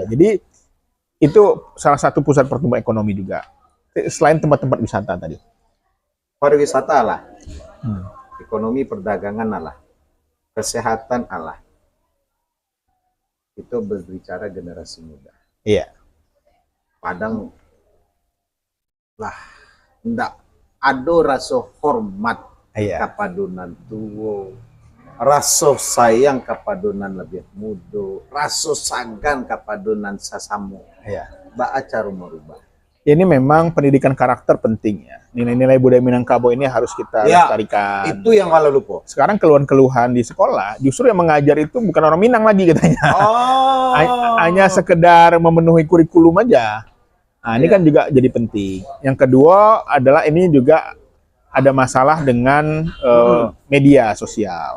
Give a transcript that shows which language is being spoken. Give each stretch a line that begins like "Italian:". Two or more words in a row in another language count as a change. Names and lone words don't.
Indonesian: Jadi itu salah satu pusat pertumbuhan ekonomi juga. Selain tempat-tempat wisata tadi. Pariwisata lah, ekonomi perdagangan lah, kesehatan lah. Itu berbicara generasi muda. Iya.
Minangkabau: Padang lah, ndak ada rasa hormat kapadunan tua, rasa sayang kapadunan lebih muda, rasa sagan kapadunan sasamo. Baaca merubah.
Indonesian: Ini memang pendidikan karakter penting ya. Nilai-nilai budaya Minangkabau ini harus kita lestarikan. Itu yang kalau lupa. Sekarang keluhan-keluhan di sekolah, justru yang mengajar itu bukan orang Minang lagi katanya. Hanya sekedar memenuhi kurikulum aja. Nah, ini kan juga jadi penting. Yang kedua adalah ini juga ada masalah dengan media sosial.